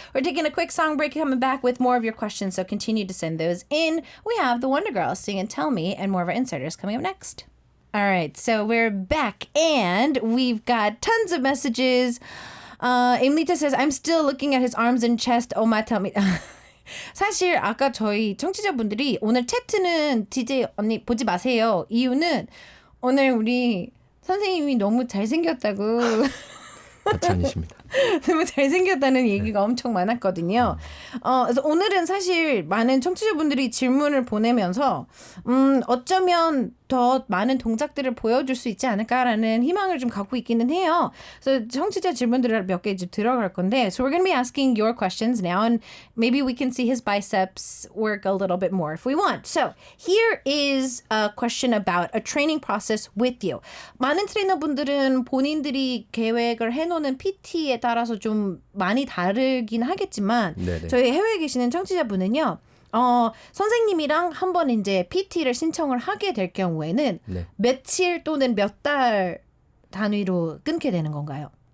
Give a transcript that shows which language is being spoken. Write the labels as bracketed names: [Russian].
[English] We're taking a quick song break, coming back with more of your questions, so continue to send those in. We have the Wonder Girls singing Tell Me and more of our insiders coming up next. All right, so we're back and we've got tons of messages. Imlita says, I'm still looking at his arms and chest. Oh my, tell me. [Korean] 사실 아까 저희 청취자분들이 오늘 채트는 DJ 언니 보지 마세요. 이유는 오늘 우리 선생님이 너무 잘생겼다고. 과찬이십니다. 너무 잘생겼다는 얘기가 엄청 많았거든요. 그래서 오늘은 사실 많은 청취자분들이 질문을 보내면서 어쩌면 더 많은 동작들을 보여줄 수 있지 않을까라는 희망을 좀 갖고 있기는 해요. 그래서 청취자 질문들을 몇 개 이제 들어갈 건데, [English] so we're going to be asking your questions now, and maybe we can see his biceps work a little bit more if we want. So here is a question about a training process with you. [Korean] 많은 트레이너분들은 본인들이 계획을 해놓는 PT에 따라서 좀 많이 다르긴 하겠지만, 네네. 저희 해외에 계시는 청취자분은요. 선생님이랑 한번 이제 PT를 신청을 하게 될 경우에는 며칠 또는 몇 달 단위로 끊게 되는 건가요?